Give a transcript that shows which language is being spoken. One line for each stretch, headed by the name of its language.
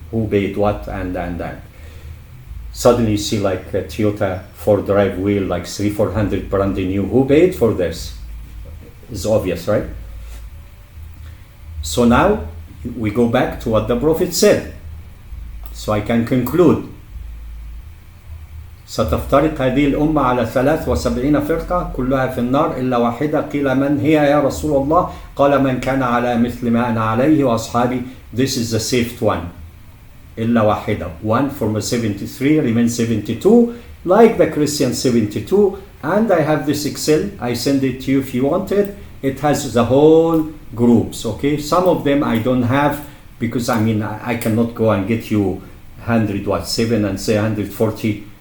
English: Who paid what and that. Suddenly you see like a Toyota 4-drive wheel, like 300-400 brand new. Who paid for this? It's obvious, right? So now we go back to what the Prophet said. So I can conclude.
Arabic: ستفترق هذه الأمة على 73 فرقة كلها في النار إلا واحدة قيل من هي يا رسول الله قال من كان على مثل ما أنا عليه وأصحابي.
English: This is the saved one.
Arabic: إلا واحدة.
English: One from 73 remains 72, like the Christian 72. And I have this Excel. I send it to you if you want it. It has the whole groups. Okay, some of them I don't have because I cannot go and get you 107 and say 140.